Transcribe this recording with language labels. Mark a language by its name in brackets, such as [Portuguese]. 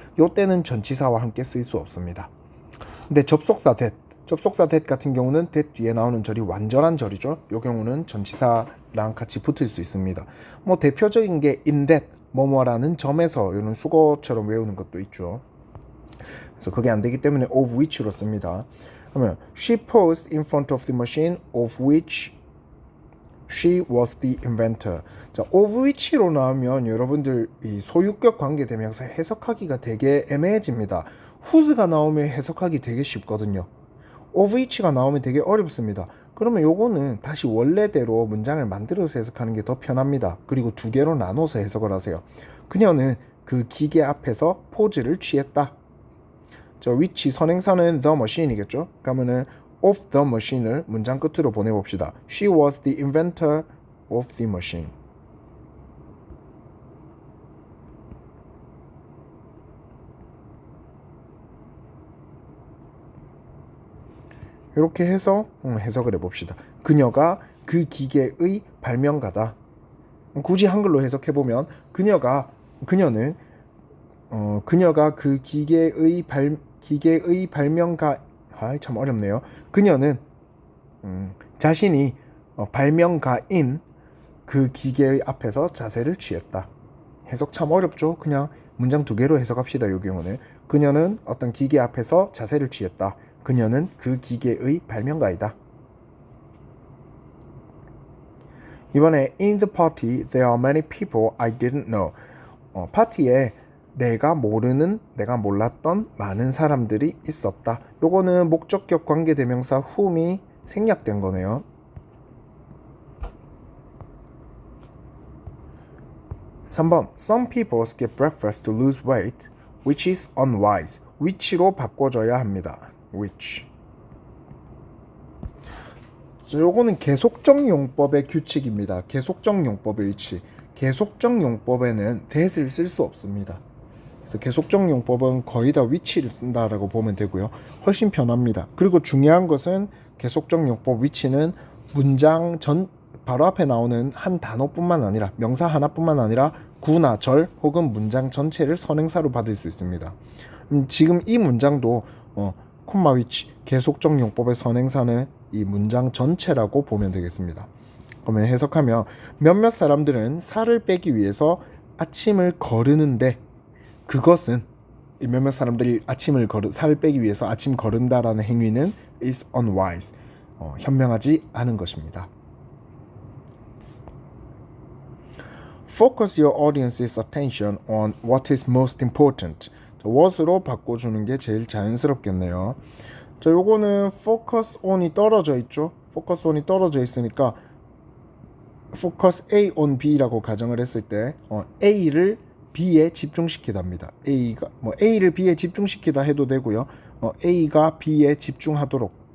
[Korean] 요때는 전치사와 함께 쓸 수 없습니다. 근데 접속사 that 같은 경우는 that 뒤에 나오는 절이 완전한 절이죠. 요 경우는 전치사랑 같이 붙을 수 있습니다. 대표적인 게 in that 뭐뭐라는 점에서 이런 수거처럼 외우는 것도 있죠. 그래서 그게 안 되기 때문에 of which로 씁니다. [English] 그러면 she posed in front of the machine of which she was the inventor. [Korean] 자, of which로 나오면 여러분들 이 소유격 관계대명사 해석하기가 되게 애매해집니다. whose가 나오면 해석하기 되게 쉽거든요. of which가 나오면 되게 어렵습니다. 그러면 요거는 다시 원래대로 문장을 만들어서 해석하는 게 더 편합니다. 그리고 두 개로 나눠서 해석을 하세요. 그녀는 그 기계 앞에서 포즈를 취했다. 저 which 선행사는 the machine이겠죠. 그러면은 [English] of the machine [Korean] 을 문장 끝으로 보내봅시다. [English] She was the inventor of the machine. [Korean] 이렇게 해서 해석을 해봅시다. 그녀가 그 기계의 발명가다. 굳이 한글로 해석해보면 그녀는 그 기계의 발명가, 참 어렵네요. 그녀는 자신이 발명가인 그 기계의 앞에서 자세를 취했다. 해석 참 어렵죠. 그냥 문장 두 개로 해석합시다. 이 경우는 그녀는 어떤 기계 앞에서 자세를 취했다. 그녀는 그 기계의 발명가이다. 이번에 [English] in the party there are many people I didn't know. [Korean] 파티에 내가 몰랐던 많은 사람들이 있었다. 요거는 목적격 관계대명사 whom이 생략된 거네요. [English] (3번) Some people skip breakfast to lose weight, which is unwise. [Korean] which로 바꿔줘야 합니다. [English] which. [Korean] 요거는 계속적 용법의 규칙입니다. 계속적 용법의 위치. 계속적 용법에는 that을 쓸 수 없습니다. 그래서 계속적 용법은 거의 다 which를 쓴다라고 보면 되고요. 훨씬 편합니다. 그리고 중요한 것은 계속적 용법 위치는 문장 전 바로 앞에 나오는 한 단어뿐만 아니라 명사 하나뿐만 아니라 구나 절 혹은 문장 전체를 선행사로 받을 수 있습니다. 지금 이 문장도 콤마 which 계속적 용법의 선행사는 이 문장 전체라고 보면 되겠습니다. 그러면 해석하면 몇몇 사람들은 살을 빼기 위해서 아침을 거르는데 그것은 이 몇몇 사람들이 살을 빼기 위해서 아침 거른다라는 행위는 [English] is unwise [Korean] 현명하지 않은 것입니다. [English] Focus your audience's attention on what is most important. [Korean] what으로 바꿔주는 게 제일 자연스럽겠네요. 자, 요거는 focus on이 떨어져 있죠. focus on이 떨어져 있으니까 focus A on B라고 가정을 했을 때 A를 B에 집중시키답니다. A가 A를 B에 집중시키다 해도 되고요. A가 B에 집중하도록.